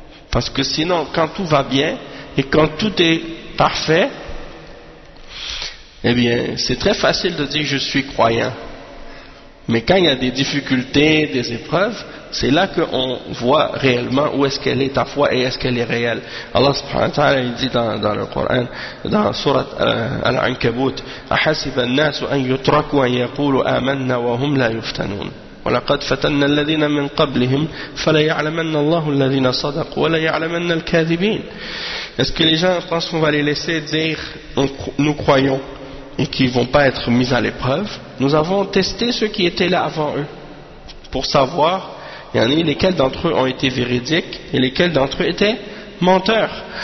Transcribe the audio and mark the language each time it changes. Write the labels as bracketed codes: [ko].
[fr] Parce que sinon, quand tout va bien et quand tout est parfait, eh bien, c'est très facile de dire « je suis croyant ». Mais quand il y a des difficultés, des épreuves, c'est là qu'on voit réellement où est-ce qu'elle est ta foi et est-ce qu'elle est réelle. [ar] Allah subhanahu wa ta'ala [fr] il dit dans le Coran, dans surat Al-Ankabut, [ar] أَحَسِبَ النَّاسُ أَنْ يُتْرَكُوا أَنْ يَقُولُوا آمَنَّا وَهُمْ لَا يُفْتَنُونَ وَلَقَدْ فَتَنَّ الَّذِينَ مِنْ قَبْلِهِمْ فَلَيَعْلَمَنَّ اللَّهُ الَّذِينَ صَدَقُوا وَلَيَعْلَمَنَّ الْكَاذِبِينَ. [fr] Est-ce que les gens pensent qu'on va les laisser dire « nous croyons » et qu'ils ne vont pas être mis à l'épreuve? Nous avons testé ceux qui étaient là avant eux pour savoir, il y en a lesquels d'entre eux ont été véridiques et lesquels d'entre eux étaient menteurs.